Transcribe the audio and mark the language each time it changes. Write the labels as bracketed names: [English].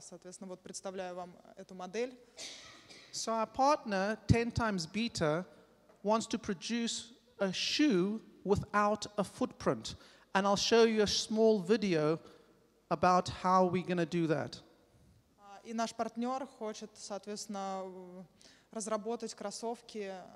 [Russian] Соответственно, вот представляю вам эту модель. [English] So our partner, 10 times Beta, wants to produce a shoe without a footprint. And I'll show you a small video about how we're going to do that. [Russian] И наш партнер хочет, соответственно, разработать кроссовки.